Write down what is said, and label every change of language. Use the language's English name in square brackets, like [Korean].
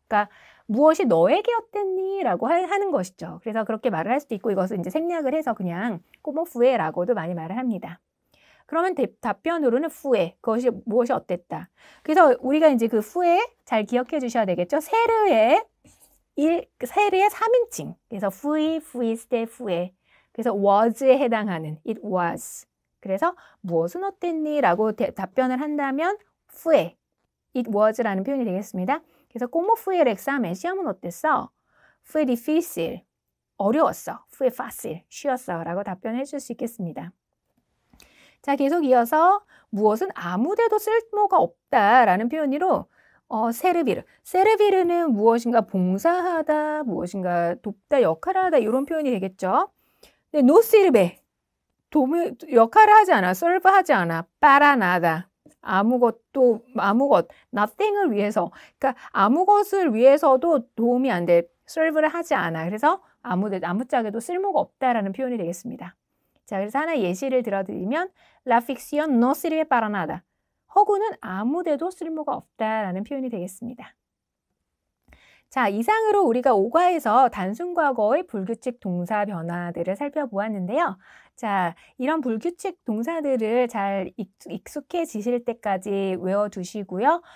[Korean] 그러니까 무엇이 너에게 어땠니? 라고 하는 것이죠. 그래서 그렇게 말을 할 수도 있고 이것을 이제 생략을 해서 그냥 [Spanish] como fue [Korean] 라고도 많이 말을 합니다. 그러면 답변으로는 fue, 그것이 무엇이 어땠다. 그래서 우리가 이제 그 fue 잘 기억해 주셔야 되겠죠. 세르의 3인칭. 그래서 [Spanish] fui, fuiste, fue. [Korean] 그래서 was에 해당하는 [English] it was. [Korean] 그래서 무엇은 어땠니? 라고 답변을 한다면 fue, [English] it was [Korean] 라는 표현이 되겠습니다. 그래서 [Spanish] como fue el examen? [Korean] 시험은 어땠어? [Spanish] fue difícil. [Korean] 어려웠어. [Spanish] fue fácil. [Korean] 쉬웠어. 라고 답변해 줄 수 있겠습니다. 자, 계속 이어서 무엇은 아무데도 쓸모가 없다라는 표현으로 세르비르. 세르비르는 무엇인가 봉사하다, 무엇인가 돕다, 역할을 하다 이런 표현이 되겠죠. 근데 [Spanish] no sirve. [Korean] 역할을 하지 않아, serve하지 않아, [Spanish] para nada. [Korean] 아무것, nothing을 위해서. 그러니까 아무것을 위해서도 도움이 안 돼. serve를 하지 않아. 그래서 아무짝에도 쓸모가 없다라는 표현이 되겠습니다. 자, 그래서 하나 예시를 들어드리면 [Spanish] La ficción no sirve para nada. [Korean] 허구는 아무데도 쓸모가 없다라는 표현이 되겠습니다. 자, 이상으로 우리가 오과에서 단순과거의 불규칙 동사 변화들을 살펴보았는데요. 자, 이런 불규칙 동사들을 잘 익숙해지실 때까지 외워두시고요.